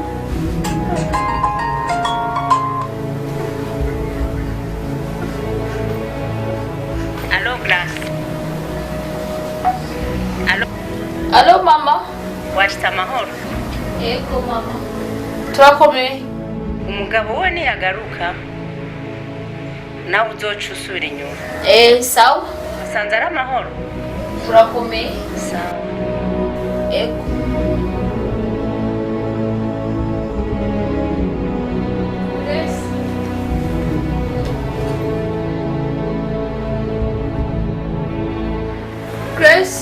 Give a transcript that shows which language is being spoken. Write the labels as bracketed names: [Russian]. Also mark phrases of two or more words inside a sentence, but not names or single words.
[Rundi] Alo mama. Washita amahoro. Yego mama. Turakomeye. Umugabo we niyagaruka nawe uzoca usubira inyuma. Sawa. Asanze ari amahoro. Turakomeye. Sawa. Yego. Grace.